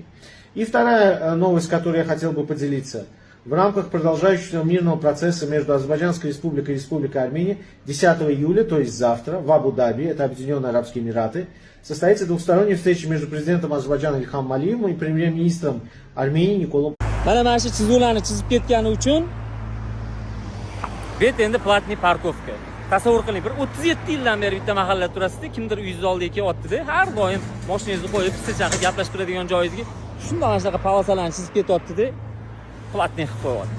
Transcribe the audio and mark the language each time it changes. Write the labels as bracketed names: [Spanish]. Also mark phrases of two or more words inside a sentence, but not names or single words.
[Russian] И вторая новость, которой я хотел бы поделиться. В рамках продолжающегося мирного процесса между Азербайджанской республикой и Республикой Армения 10 июля, то есть завтра, в Абу-Даби, это Объединенные Арабские Эмираты, состоится двухсторонняя встреча между президентом Азербайджана Ильхам Алиевым и премьер-министром Армении Николом. [Uzbek] Mana shu chizuvlarni chizib ketgani uchun bet endi [Russian] платная парковка. [Uzbek] Tasavvur qiling, bir 37 yildan beri bitta mahallada turasizda, kimdir uyingiz oldiga kelyapti-da, har doim mashinangizni qo'yib, pista chaqib gaplashib turadigan joyingizga shunday mana shunaqa polosalarni chizib ketyapti-da, platniy qilib qo'yapti.